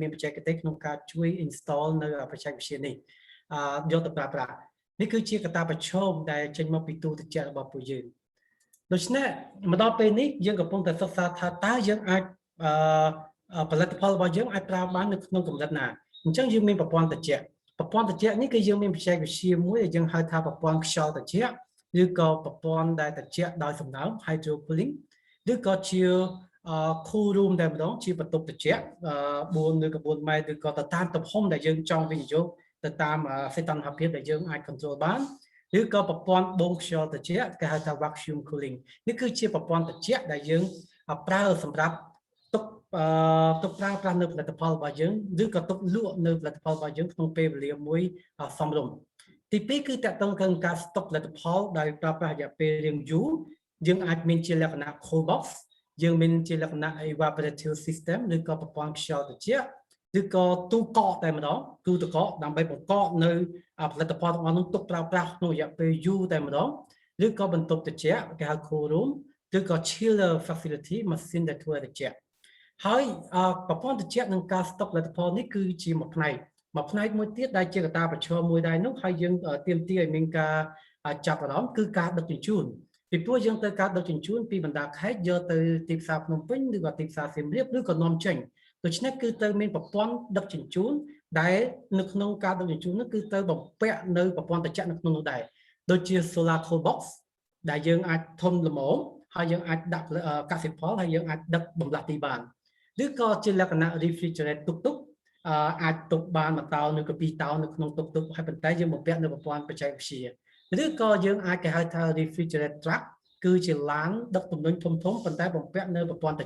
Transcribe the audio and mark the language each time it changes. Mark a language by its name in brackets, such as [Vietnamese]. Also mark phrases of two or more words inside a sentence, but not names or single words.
[Khmer] មានបច្ចេកទេសក្នុងការជួយ install នៅបច្ចេកវិទ្យានេះយកទៅប្រើប្រាស់នេះគឺជាកត្តាប្រឈមដែលចេញមកពីទូទៅជារបស់ពួកយើងដូច្នេះមកដល់ពេលនេះយើងកំពុងតែសិក្សាថាតើយើងអាចផលិតផលរបស់យើងអាចប្រើបាននៅក្នុងកម្រិតណាអញ្ចឹងយើងមានប្រព័ន្ធត្រជាក់នេះគឺយើងមានបច្ចេកវិទ្យាមួយដែលយើងហៅថាប្រព័ន្ធខ្យល់ត្រជាក់ឬក៏ប្រព័ន្ធដែលត្រជាក់ដោយសំណើម [English] hydro cooling [Khmer] ឬក៏ជា [English] cool room [Khmer] តែម្ដងជាបន្ទប់ត្រជាក់4 ឬក៏4ម៉ែត្រឬក៏ទៅតាមទំហំដែលយើងចង់វិនិយោគទៅតាមសីតុណ្ហភាពដែលយើងអាច control បានឬក៏ប្រព័ន្ធបូមខ្យល់ត្រជាក់គេហៅថា [English] vacuum cooling [Khmer] នេះគឺជាប្រព័ន្ធត្រជាក់ដែលយើងប្រើសម្រាប់ទុកប្រើប្រាស់នៅផលិតផលរបស់យើងឬក៏ទុកលក់នៅផលិតផលរបស់យើងក្នុងពេលវេលាមួយសម រម្យទី2គឺតកតងនឹងការស្តុកផលិតផលដែលប្រើប្រាស់រយៈពេលរៀងយូរយើងអាចមានជាលក្ខណៈ [English] cold box [Khmer] យើងមាន ជាលក្ខណៈ [English] evaporative system [Khmer] ឬក៏ប្រព័ន្ធខ្យល់ត្រជាក់ឬក៏ទូកកតែម្ដងទូទឹកកកដើម្បីបង្កកនៅផលិតផលទាំងអស់នោះទុកប្រើប្រាស់ក្នុងរយៈពេលយូរតែម្ដងឬក៏បន្ទប់ត្រជាក់គេហៅ [English] cool room [Khmer] ឬក៏ [English] chiller facility [Khmer] ម៉ាស៊ីនដែលធ្វើត្រជាក់ហើយប្រព័ន្ធត្រជាក់នឹងការស្តុកផលិតផលនេះគឺជាមួយផ្នែកមួយទៀតដែលជាកត្តាប្រឈមមួយដែរនោះហើយ យើងទាមទារឲ្យមានការចាប់អារម្មណ៍គឺការដឹកជញ្ជូនពីព្រោះយើងត្រូវការដឹកជញ្ជូនពីបណ្ដាខេត្តយកទៅទីផ្សារភ្នំពេញឬក៏ទីផ្សារសៀមរាបឬក៏នាំ ចេញដូច្នេះគឺទៅមានប្រព័ន្ធដឹកជញ្ជូនដែលនៅក្នុងការដឹកជញ្ជូននោះគឺទៅបំពាក់នៅប្រព័ន្ធត្រជាក់នៅក្នុងនោះដែរដូចជា [English] solar cold box [Khmer] ដែលយើងអាចធំល្មមហើយយើងអាចដាក់កសិផលហើយយើងអាចដឹកបំលាស់ទីបានឬក៏ជាលក្ខណៈ refrigerate ទុកអាចទុកបាន1តោនឬក៏2តោននៅក្នុងទុកហើយប៉ុន្តែយើងបំពាក់នៅប្រព័ន្ធបច្ចេកវិទ្យាឬក៏យើងអាចគេហៅថា [English] refrigerate truck [Khmer] គឺជាឡានដឹកទំនិញធំប៉ុន្តែបំពាក់នៅប្រព័ន្ធត្រ